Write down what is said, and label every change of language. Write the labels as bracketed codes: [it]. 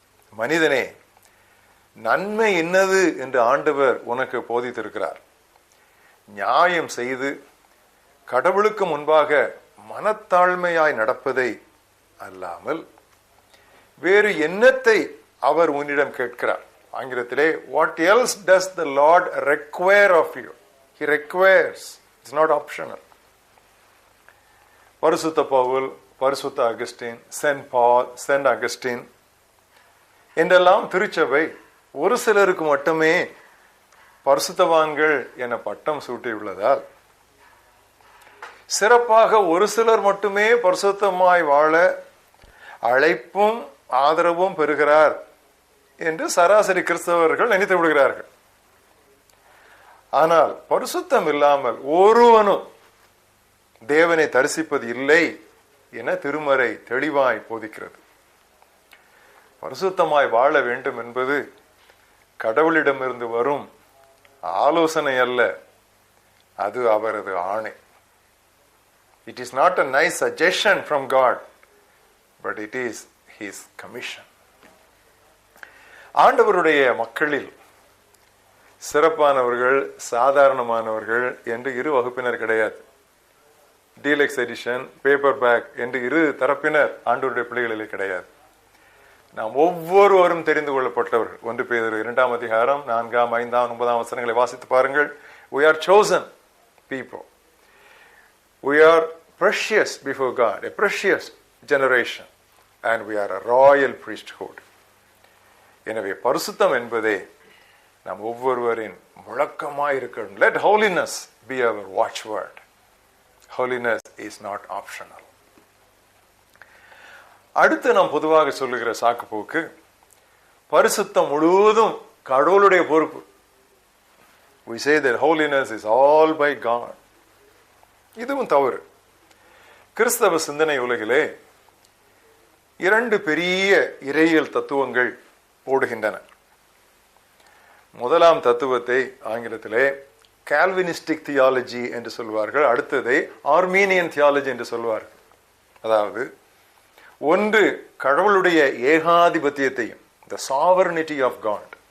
[ta] மனிதனே, நன்மை என்னது என்று ஆண்டவர் உனக்கு போதித்திருக்கிறார். நியாயம் செய்து கடவுளுக்கு முன்பாக மனத்தாழ்மையாய் நடப்பதை அல்லாமல் வேறு என்னத்தை அவர் உன்னிடம் கேட்கிறார். [en] ஆங்கிலத்திலே, what else does the Lord require of you? He requires. It's not optional. [ta] பரிசுத்த பவுல், பரிசுத்த அகஸ்டின், சென்ட் பால், சென்ட் அகஸ்டின் என்றெல்லாம் திருச்சபை ஒரு சிலருக்கு மட்டுமே பரிசுத்தவான்கள் என பட்டம் சூட்டியுள்ளதால் சிறப்பாக ஒரு சிலர் மட்டுமே பரிசுத்தமாய் வாழ அழைப்பும் ஆதரவும் பெறுகிறார் என்று சராசரி கிறிஸ்தவர்கள் நினைத்து விடுகிறார்கள். ஆனால் பரிசுத்தம் இல்லாமல் ஒருவனும் தேவனை தரிசிப்பது இல்லை என திருமறை தெளிவாய் போதிக்கிறது. பரிசுத்தமாய் வாழ வேண்டும் என்பது கடவுளிடமிருந்து வரும் ஆலோசனை அல்ல, அது அவரது ஆணை. [en] It is not a nice suggestion from God, but it is his commission. [ta] ஆண்டவருடைய மக்களில் சிறப்பானவர்கள் சாதாரணமானவர்கள் என்று 2 வகுப்பினர் கிடையாது. டீலக்ஸ் எடிஷன், பேப்பர் பேக் என்று இரு தரப்பினர் ஆண்டவருடைய பிள்ளைகளிலே கிடையாது. நாம் ஒவ்வொருவரும் தெரிந்து கொள்ளப்பட்டவர்கள். 1 பேதுரு 2ஆம் அதிகாரம் 4, 5, 9 வசனங்களை வாசித்து பாருங்கள். [en] We are chosen people. We are precious before God, a precious generation, and we are a royal priesthood. [ta] எனவே பரிசுத்தம் என்பதே நாம் ஒவ்வொருவரின் முழக்கமாய் இருக்கணும். [en] Let holiness be our watchword. Holiness is not optional. [ta] அடுத்து நாம் பொதுவாக சொல்லுகிற சாக்கு போக்கு, பரிசுத்தம் முழுவதும் கடவுளுடைய பொறுப்பு. [en] We say that holiness is all by God. [ta] இதுவும் தவறு. கிறிஸ்தவ சிந்தனை உலகிலே 2 பெரிய இறையியல் தத்துவங்கள் ஓடுகின்றன. முதலாம் தத்துவத்தை ஆங்கிலத்திலே கால்வினிஸ்டிக் தியாலஜி என்று சொல்வார்கள். அடுத்ததை ஆர்மீனியன் தியாலஜி என்று சொல்வார்கள். அதாவது ஒன்று கடவுளுடைய ஏகாதிபத்தியத்தையும், [en] the sovereignty of God.